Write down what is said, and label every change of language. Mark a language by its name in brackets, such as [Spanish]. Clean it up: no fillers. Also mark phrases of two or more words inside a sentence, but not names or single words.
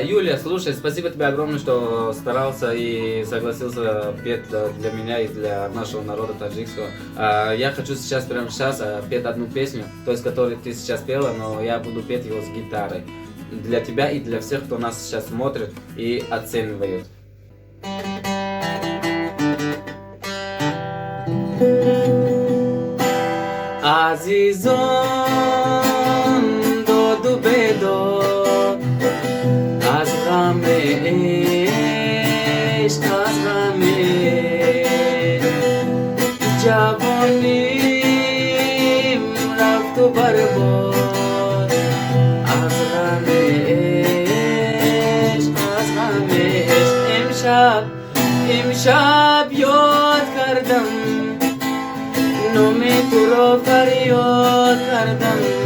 [Russian] Юлия, слушай, спасибо тебе огромное, что старался и согласился петь для меня и для нашего народа таджикского. Я хочу прямо сейчас петь одну песню, то есть которую ты сейчас пела, но я буду петь его с гитарой. Для тебя и для всех, кто нас сейчас смотрит и оценивает. [Persian] عزیزان داد و بداد از غم عشق از غم جوانیم رفت و برباد از غم عشق از غم عشق امشب یاد کردم نام تو را فریاد کردم